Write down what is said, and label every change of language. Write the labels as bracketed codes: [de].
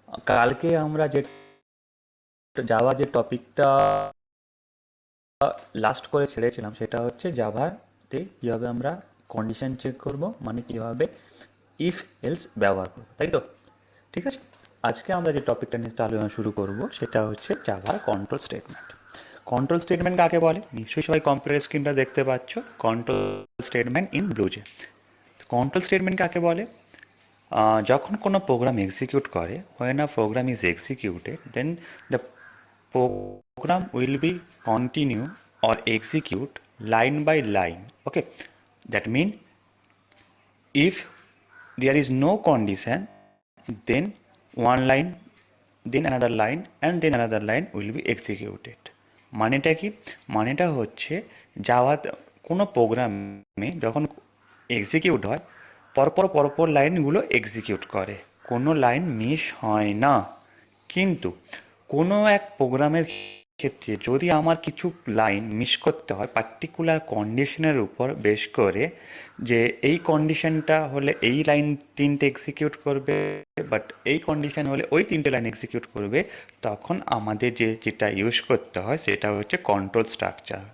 [bn] কালকে আমরা যে জাভা যে টপিকটা লাস্ট করে ছেড়েছিলাম সেটা হচ্ছে জাভাতে কীভাবে আমরা কন্ডিশন চেক করব, মানে কীভাবে ইফ এলস ব্যবহার করব, তাই তো? ঠিক আছে, আজকে আমরা যে টপিকটা নিয়ে আলোচনা শুরু করব সেটা হচ্ছে জাভার কন্ট্রোল স্টেটমেন্ট। কন্ট্রোল স্টেটমেন্ট কাকে বলে? নিশ্চয়ই সবাই কম্পিউটার স্ক্রিনটা দেখতে পাচ্ছ, control statement in ব্লুজে। Control statement কাকে বলে? যখন কোনো প্রোগ্রাম এক্সিকিউট করে, [en] when a program is executed, then the program will be continue or execute line by line. Okay, that means if there is no condition, then one line, then another line, and then another line will be executed. [bn] মানেটা কি? মানেটা হচ্ছে Java কোনো প্রোগ্রামে যখন execute হয়, পরপর পরপর লাইনগুলো এক্সিকিউট করে, কোনো লাইন মিস হয় না। কিন্তু কোনো এক প্রোগ্রামের ক্ষেত্রে যদি আমার কিছু লাইন মিস করতে হয় পার্টিকুলার কন্ডিশনের উপর বেস করে, যে এই কন্ডিশনটা হলে এই লাইন তিনটে এক্সিকিউট করবে, বাট এই কন্ডিশন হলে ওই তিনটে লাইন এক্সিকিউট করবে, তখন আমাদের যেটা ইউজ করতে হয় সেটা হচ্ছে কন্ট্রোল স্ট্রাকচার।